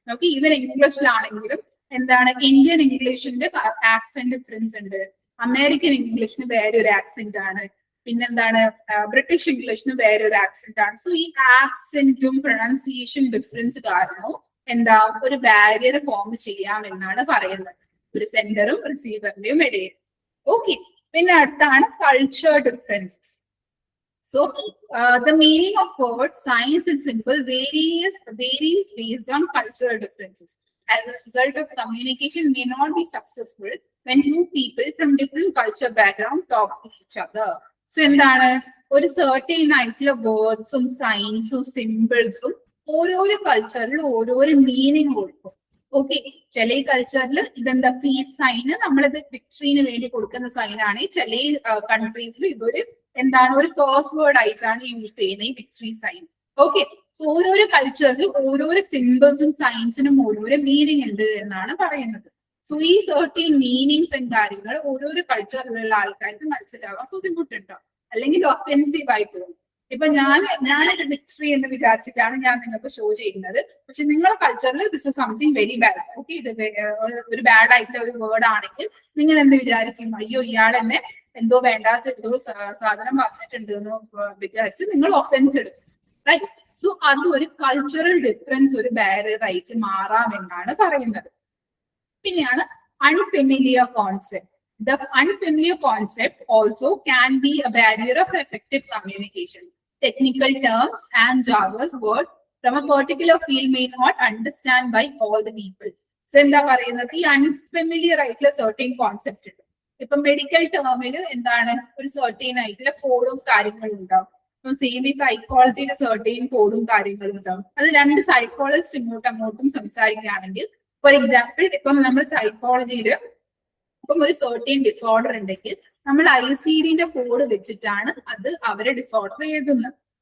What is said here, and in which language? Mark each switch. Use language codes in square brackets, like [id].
[ml] Okay, even ഇംഗ്ലീഷിലാണെങ്കിലും എന്താണ് Indian ഇംഗ്ലീഷിന്റെ accent difference ഉണ്ട്, American ഇംഗ്ലീഷിന് വേറെ ഒരു ആക്സെന്റ് ആണ്, പിന്നെന്താണ് ബ്രിട്ടീഷ് ഇംഗ്ലീഷിന് വേറെ ഒരു ആക്സെന്റ് ആണ്. സോ ഈ ആക്സെന്റും പ്രൊണൗൺസിയേഷൻ ഡിഫറൻസ് കാരണവും എന്താ ഒരു ബാരിയർ ഫോം ചെയ്യാമെന്നാണ് പറയുന്നത്, ഒരു സെൻഡറും റിസീവറിന്റെയും ഇടയിൽ. ഓക്കെ, പിന്നെ അടുത്താണ് culture differences. [en] So the meaning of words, signs and symbol varies based on cultural differences. As a result of communication may not be successful when two people from different culture background talk to each other. [ml] So എന്താണ് ഒരു certain ആയിട്ടുള്ള വേർഡ്സും സൈൻസും സിമ്പിൾസും ഓരോരോ കൾച്ചറിൽ ഓരോരോ meaning കൊടുക്കും. Okay, ചില കൾച്ചറിൽ ഇതെന്താ പീസ് സൈന്, നമ്മളിത് വിക്ടറിന് വേണ്ടി കൊടുക്കുന്ന സൈനാണ്. ചില കൺട്രീസിൽ ഇതൊരു എന്താണ് ഒരു ക്രോസ് വേർഡ് ആയിട്ടാണ് യൂസ് ചെയ്യുന്നത് ഈ വിക്ടറി സൈൻ. ഓക്കെ, സോ ഓരോരോ കൾച്ചറിൽ ഓരോരോ സിമ്പിൾസും സൈൻസിനും ഓരോരോ മീനിങ് ഉണ്ട് എന്നാണ് പറയുന്നത്. സോ ഈ സർട്ടീൻ മീനിങ്സ് ആൻഡ് കാര്യങ്ങൾ ഓരോരോ കൾച്ചറിലുള്ള ആൾക്കാർക്ക് മനസ്സിലാവാൻ ബുദ്ധിമുട്ടുണ്ടോ, അല്ലെങ്കിൽ ഒഫെൻസീവ് ആയി പോകും. ഇപ്പൊ ഞാനൊരു വിക്ടറി എന്ന് വിചാരിച്ചിട്ടാണ് ഞാൻ നിങ്ങൾക്ക് ഷോ ചെയ്യുന്നത്, പക്ഷെ നിങ്ങളുടെ കൾച്ചറിൽ [en] This is something very bad. [ml] Okay, ഇത് ഒരു ബാഡ് ആയിട്ടുള്ള ഒരു വേർഡ് ആണെങ്കിൽ നിങ്ങൾ എന്ത് വിചാരിക്കും, അയ്യോ ഇയാൾ എന്നെ എന്തോ വേണ്ടാത്ത എന്തോ സാധനം പറഞ്ഞിട്ടുണ്ട് എന്ന് വിചാരിച്ച് നിങ്ങൾ ഒഫൻസ് എടുക്കും, റൈറ്റ്? സോ അത് ഒരു കൾച്ചറൽ ഡിഫറൻസ് ഒരു ബാരിയർ ആയിട്ട് മാറാമെന്നാണ് പറയുന്നത്. പിന്നെയാണ് unfamiliar concept. [en] The unfamiliar concept also can be a barrier of effective communication. Technical terms and jargon words from a particular field may not understand by all the people. [ml] So എന്താ പറയുന്നത്, ഈ unfamiliar ആയിട്ടുള്ള സർട്ടീൻ concept ഉണ്ട്. ഇപ്പൊ medical ടേമിൽ എന്താണ് ഒരു സർട്ടീൻ ആയിട്ടുള്ള കോഡും കാര്യങ്ങളും ഉണ്ടാവും. ഇപ്പം സെയിം ഈ സൈക്കോളജിയിലെ സർട്ടീൻ കോഡും കാര്യങ്ങളും ഉണ്ടാവും. അത് രണ്ട് സൈക്കോളജിസ്റ്റ് അങ്ങോട്ടും സംസാരിക്കുകയാണെങ്കിൽ, ഫോർ എക്സാമ്പിൾ ഇപ്പം നമ്മൾ സൈക്കോളജിയിൽ ഇപ്പം ഒരു സർട്ടീൻ ഡിസോർഡർ ഉണ്ടെങ്കിൽ നമ്മൾ ICD-ന്റെ കോഡ് വെച്ചിട്ടാണ് അത് അവരെ ഡിസോർഡർ എഴുതുന്നത്.